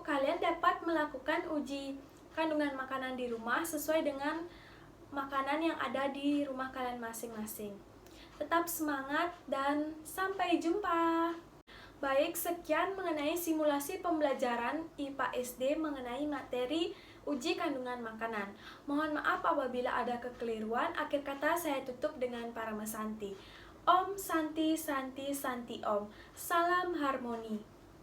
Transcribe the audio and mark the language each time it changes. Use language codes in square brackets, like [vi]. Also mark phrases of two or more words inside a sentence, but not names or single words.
[id] Kalian dapat melakukan uji kandungan makanan di rumah sesuai dengan makanan yang ada di rumah kalian masing-masing. Tetap semangat dan sampai jumpa. Baik, sekian mengenai simulasi pembelajaran IPA SD mengenai materi uji kandungan makanan. Mohon maaf apabila ada kekeliruan. Akhir kata saya tutup dengan Parama Santi. [sa] ॐ शान्तिः शान्तिः शान्तिः ॐ. [id] Salam harmoni.